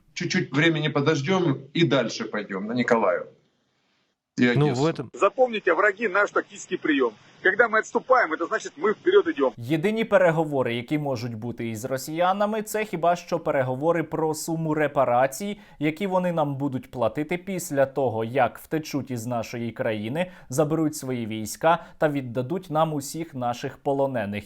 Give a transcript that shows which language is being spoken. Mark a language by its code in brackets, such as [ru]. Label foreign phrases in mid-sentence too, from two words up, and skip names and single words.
[ru] Чуть-чуть времени подождем и дальше пойдем на Николаев. Запомните, враги наш тактический прием. Когда мы отступаем, это значит, мы вперед идем. [uk] Єдині переговори, які можуть бути із росіянами, це хіба що переговори про суму репарацій, які вони нам будуть платити після того, як втечуть із нашої країни, заберуть свої війська та віддадуть нам усіх наших полонених.